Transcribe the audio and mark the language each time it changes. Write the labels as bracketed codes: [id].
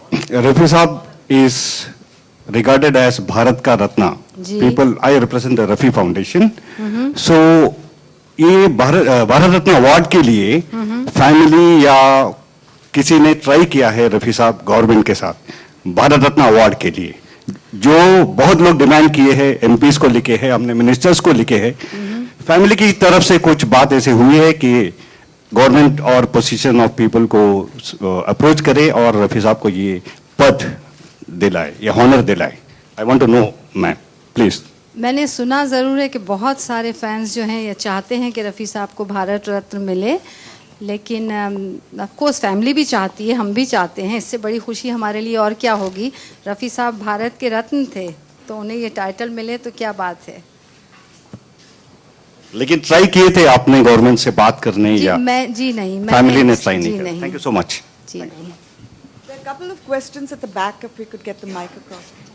[en] Rafi Saab is regarded as [hi] Bharat ka Ratna. [en] People, I represent the Rafi Foundation. [hi] So ये Bharat Ratna award के लिए family या किसी ने ट्राई किया है रफी साहब गवर्नमेंट के साथ भारत रत्न अवार्ड के लिए, जो बहुत लोग डिमांड किए हैं, एमपीज को लिखे हैं, हमने मिनिस्टर्स को लिखे हैं. फैमिली की तरफ से कुछ बात ऐसे हुई है कि गवर्नमेंट और पोजीशन ऑफ पीपल को अप्रोच करे और रफी साहब को ये पद दिलाए, ये हॉनर दिलाए. [en] I want to know ma'am please. [hi] मैंने सुना ज़रूर है कि बहुत सारे फैंस जो हैं ये चाहते हैं कि रफ़ी साहब को भारत रत्न मिले, लेकिन ऑफ कोर्स फैमिली भी चाहती है, हम भी चाहते हैं, इससे बड़ी खुशी हमारे लिए और क्या होगी। रफ़ी साहब भारत के रत्न थे, तो उन्हें ये टाइटल मिले तो क्या बात है। लेकिन ट्राई किए थे आपने गवर्नमेंट से बात करने जी, या नहीं, फैमिली ने ट्राई नहीं किया? [en] Thank you so much. [hi] जी नहीं। [en] There are a couple of questions at the back, if we could get the mic across.